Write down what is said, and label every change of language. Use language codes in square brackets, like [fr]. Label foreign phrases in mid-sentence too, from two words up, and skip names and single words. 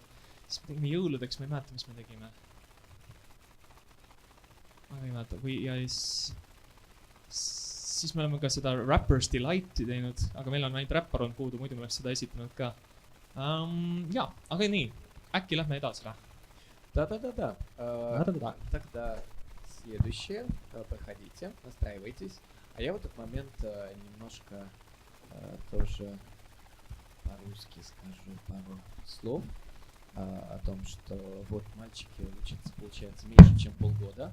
[et] Siis me tegime jõuludeks, ma ei mäleta, mis me tegime. Ma ei mäleta, või ja siis me oleme ka seda Rapper's Delighti teinud, aga meil on ainult räppar on puudu, muidu me oleks seda esitanud ka. Ja, aga nii, äkki lähme edasi. [ru] Да-да-да-да. Тогда следующее, проходите, настраивайтесь. А я в этот момент немножко тоже по-русски скажу пару слов о том, что вот мальчики учатся, получается, меньше, чем полгода.